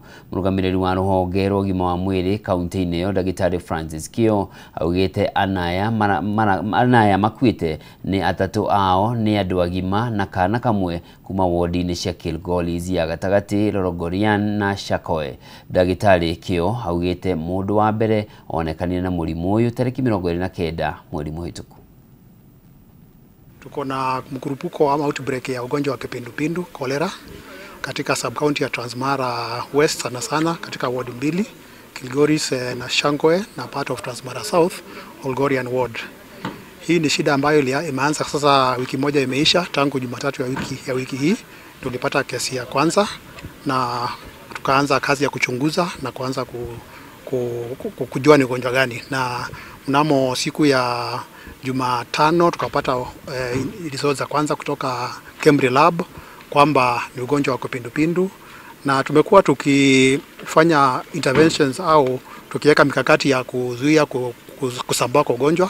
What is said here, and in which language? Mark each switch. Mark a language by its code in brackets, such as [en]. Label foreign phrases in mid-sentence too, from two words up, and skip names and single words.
[ki] Murugamiriri wa ruhonge rogima wa mwiri county-ini yo Dagitari Francis Kio augite anaya makuite ni atatu ao ni andu agima na kana kamwe kuma wodi-ini cia Kilgoris ya gatagati, Rorogorian na Shakoe. Dagitari Kio augite mundu wa mbere onekanire na murimu uyu tariki 29 mweri muhituku. [sw] Tuko na mkurupuko ama outbreak ya ugonjwa wa kipindupindu cholera katika sub-county ya Transmara West sana katika ward 2, Kilgoris na Shakoe na [en] part of [sw] Transmara South, Olgorian ward. Hii ni shida ambayo imeanza sasa, wiki moja imeisha tangu Jumatatu ya wiki hii tulipata kesi ya kwanza na tukaanza kazi ya kuchunguza na kuanza kujua ni ugonjwa gani, na mnamo siku ya Jumatano tukapata results za kwanza kutoka Kemri Lab kwamba ni ugonjwa wa kipindupindu, na tumekuwa tukifanya interventions au tukiweka mikakati ya kuzuia kusambaa kwa ugonjwa.